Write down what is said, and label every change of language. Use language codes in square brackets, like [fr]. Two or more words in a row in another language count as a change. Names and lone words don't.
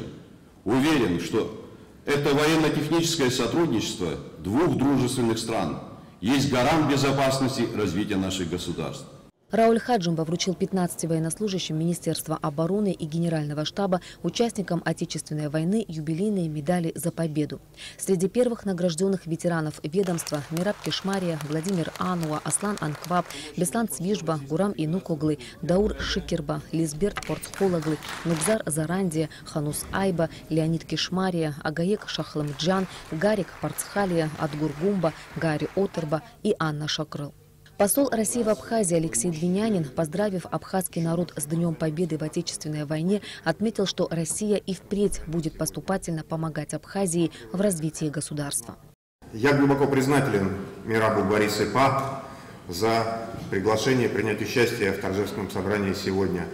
[ru] Уверен, что это военно-техническое сотрудничество двух дружественных стран есть гарант безопасности развития наших государств. Рауль Хаджимба вручил 15 военнослужащим Министерства обороны и Генерального штаба, участникам Отечественной войны, юбилейные медали за победу. Среди первых награжденных ветеранов ведомства Мераб Кишмария, Владимир Ануа, Аслан Анкваб, Беслан Цвижба, Гурам Инукоглы, Даур Шикерба, Лизберт Порцхолаглы, Нубзар Зарандия, Ханус Айба, Леонид Кишмария, Агаек Шахламджан, Гарик Парцхалия, Адгур Гумба, Гарри Отерба и Анна Шакрыл. Посол России в Абхазии Алексей Двинянин, поздравив абхазский народ с Днем Победы в Отечественной войне, отметил, что Россия и впредь будет поступательно помогать Абхазии в развитии государства. Я глубоко признателен Мерабу Борису Па за приглашение принять участие в торжественном собрании сегодня.